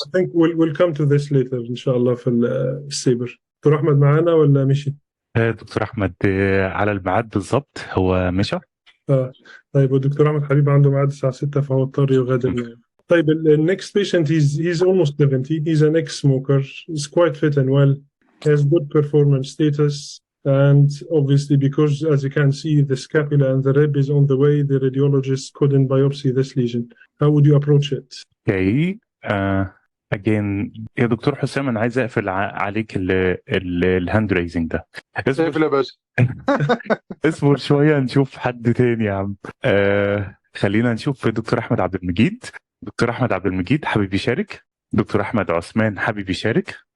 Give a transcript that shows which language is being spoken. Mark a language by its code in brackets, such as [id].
[en] I think we'll come to this later [ar] إن شاء الله في السيبر. دكتور أحمد معانا ولا مشي؟ دكتور أحمد على الميعاد بالضبط هو مشى. طيب والدكتور أحمد حبيب عنده ميعاد الساعة 6 فهو اضطر يغادر. طيب [en] next patient he's almost 70. He's an ex-smoker. He's quite fit and well. He has good performance status. And obviously, because as you can see, the scapula and the rib is on the way, the radiologist couldn't biopsy this lesion. How would you approach it? Okay. Again, [ar] يا دكتور حسام أنا عايز أقفل عليك الهاند ريزنج ده. اصبر شوية نشوف حد تاني يا عم. خلينا نشوف دكتور أحمد عبد المجيد. دكتور أحمد عبد المجيد حابب يشارك. دكتور أحمد عثمان حابب يشارك.